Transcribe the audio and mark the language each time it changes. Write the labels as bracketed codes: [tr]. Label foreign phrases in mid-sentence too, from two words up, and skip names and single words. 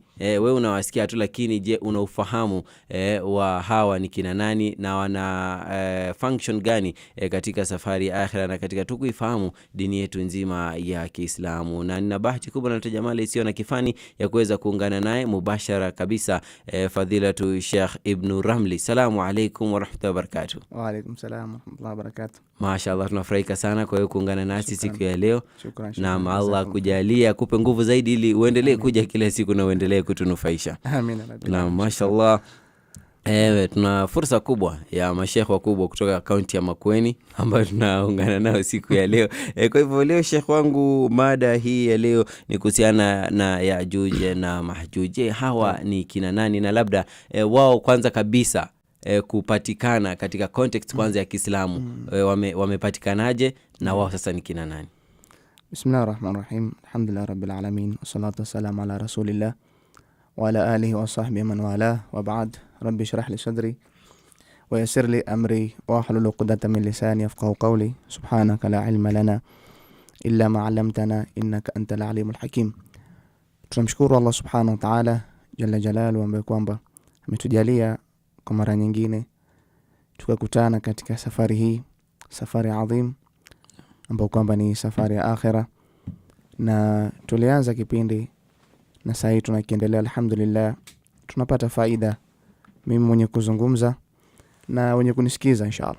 [sw] Wewe unawasikia tu, lakini je, unaufahamu wa hawa ni kina nani na wana function gani katika safari ya akhira na katika tukuifahamu dini yetu nzima ya Kiislamu? Na nina bahati kubwa na tajamali isiyo na kifani ya kuweza kuungana naye mubashara kabisa, Fadhilatu Sheikh Ibn Ramli. [ar] السلام عليكم ورحمة الله وبركاته. وعليكم السلام ورحمة الله وبركاته. [sw] Mashaallah, tunafurahika sana kwa hiyo kuungana nasi siku ya leo. Shukran. Na Allah kujalia kupe nguvu zaidi ili uendelee kuja kila siku na uendelee kutunufaisha. Amin. Na mashaallah, tuna fursa kubwa ya mashekhe wakubwa kutoka kaunti ya Makueni ambayo tunaungana nao siku ya leo. Kwa hivyo leo shekhe wangu, mada hii ya leo ni kuhusiana na Yajuj na Majuj. Hawa ni kina nani, na labda wao kwanza kabisa kupatikana katika context kwanza ya Kiislamu wamepatikanaje, na wao sasa ni kina nani? [ar] بسم الله الرحمن الرحيم. الحمد لله رب العالمين، والصلاة والسلام على رسول الله وعلى آله وصحبه ومن والى، وبعد. رب اشرح لي صدري ويسر لي أمري واحلل عقدة من لساني يفقهوا قولي. سبحانك لا علم لنا إلا ما علمتنا إنك أنت العليم الحكيم. [sw] Tunamshukuru Allah [ar] سبحانه وتعالى جل جلاله, [sw] ambaye kwamba ametujalia kwa mara nyingine tukakutana katika safari hii, safari adhim ambayo kwamba ni safari ya akhira. Na tulianza kipindi na sasa tunakiendelea, alhamdulillah tunapata faida, mimi mwenye kuzungumza na wenye kunisikiza inshallah.